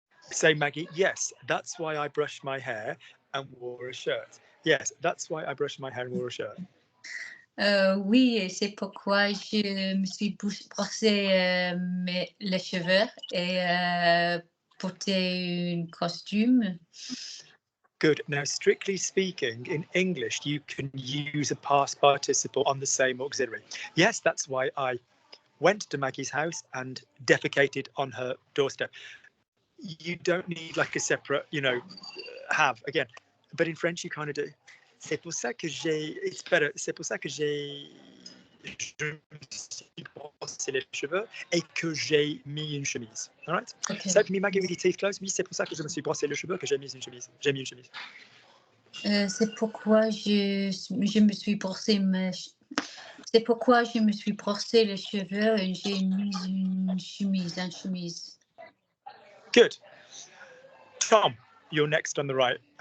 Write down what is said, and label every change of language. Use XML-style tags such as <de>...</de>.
<en>Say, Maggie, yes, that's why I brushed my hair and wore a shirt. Yes, that's why I brushed my hair and wore a shirt.</en> <fr>Oui, c'est pourquoi je me suis brossé les cheveux et porté un costume.</fr> <en>Good. Now, strictly speaking, in English, you can use a past participle on the same auxiliary. Yes, that's why I went to Maggie's house and defecated on her doorstep. You don't need like a separate, have again. But in French, you kind of do.</en> <fr>C'est pour ça que</fr> <en>it's better.</en> <fr>C'est pour ça que je me suis brossé les cheveux et que j'ai mis une chemise.</fr> <en>All right? Okay. So, can you Maggie with your teeth closed?</en> <fr>Oui, c'est pour ça que je me suis brossé les cheveux que j'ai mis une chemise. J'ai mis une chemise. C'est pourquoi je me suis brossé C'est pourquoi je me suis brossé les cheveux et j'ai mis une chemise.</fr> <en>Good. Tom, you're next on the right.</en>